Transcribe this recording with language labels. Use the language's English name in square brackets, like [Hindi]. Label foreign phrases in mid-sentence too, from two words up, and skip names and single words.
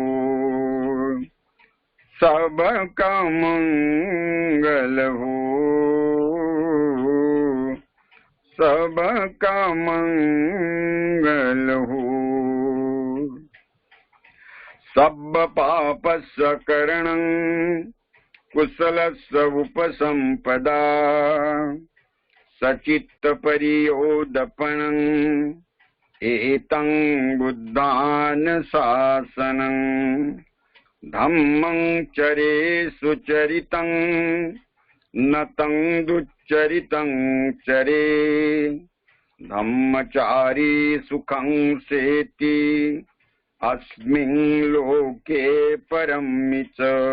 [Hindi] सबका मंगल हो, सबका मंगल हो। [Pali] सब पाप सकरणं कुशलस्य उपसंपदा, सचित्त परियोदपनं एतं बुद्धान शासनं। धम्मं चरे सुचरितं नतं दुच्चरितं चरे, धम्मचारी सुखं सेति अस्मिन् लोके परं च।